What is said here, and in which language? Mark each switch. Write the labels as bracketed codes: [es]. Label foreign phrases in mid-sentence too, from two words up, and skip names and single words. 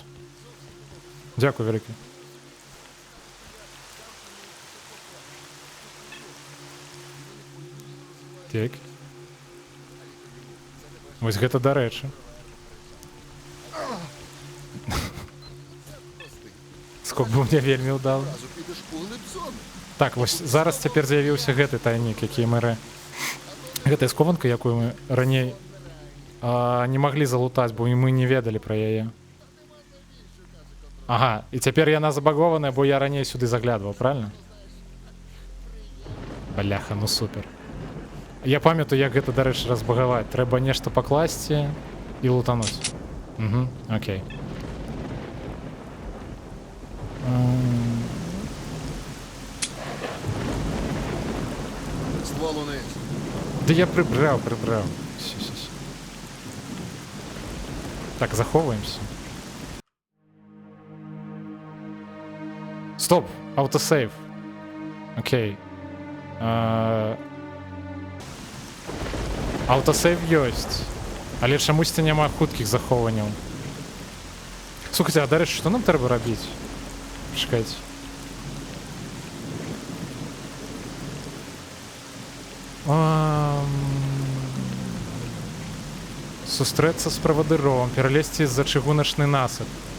[be] Дзякую вялікі. Так. Вось гэта дарэчы. Скок быў мне вельмі ўдалы. [uk] Разу підеш у глиб зони. [be] Так, вось зараз цяпер з'явіўся гэты тайнік, які мы... Гэтая скованка, якую мы раней не маглі залутаць, бо мы не ведалі пра яе. Ага, і цяпер яна забагованая, бо я раней сюды заглядваў, правильно? Бляха, ну супер. Я памятаю, як гэта, дарэчы, разбагаваць. Трэба нешта пакласці і лутануць. Окей. [uk] Ствол униз. Да я прибрав. Все. Так, заховуємося. Стоп! Автосейв. Окей. [be] Автосейв ёсць. Але чамусьці няма хуткіх захоўванняў. Слухайте, а дарэчы, што нам трэба рабіць? Чакайце. Сустрэцца з правадыром, пералезці з-за чыгуначны насып.